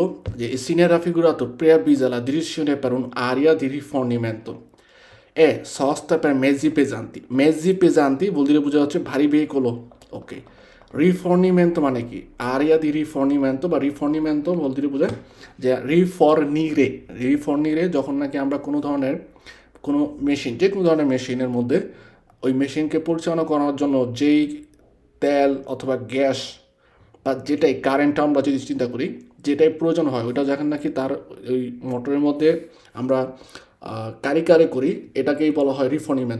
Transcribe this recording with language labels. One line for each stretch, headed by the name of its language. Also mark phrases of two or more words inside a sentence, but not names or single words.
Italian: যে si ne raffigurato preavvisa la direzione per un'area di rifornimento e sosta per mezzi pesanti। mezzi pesanti vuol dire
Bangla: বোঝা হচ্ছে ভারী ভেহিকলও। ওকে, রিফর্নিমেন্টো মানে কি?
Italian: area di rifornimento
Bangla: বা রিফর্নিমেন্টো বলতে বোঝায় যে রিফর্নিরে যখন নাকি আমরা কোনো ধরনের কোনো মেশিন, যে কোনো ধরনের মেশিনের মধ্যে ওই মেশিনকে পরিচালনা করার জন্য যেই তেল অথবা গ্যাস বা যেটাই কারেন্ট আমরা যদি চিন্তা করি, যেটাই প্রয়োজন হয় ওইটা যখন নাকি তার ওই মোটরের মধ্যে আমরা কারি করি, এটাকেই বলা হয় রিফর্নিমেন্টো।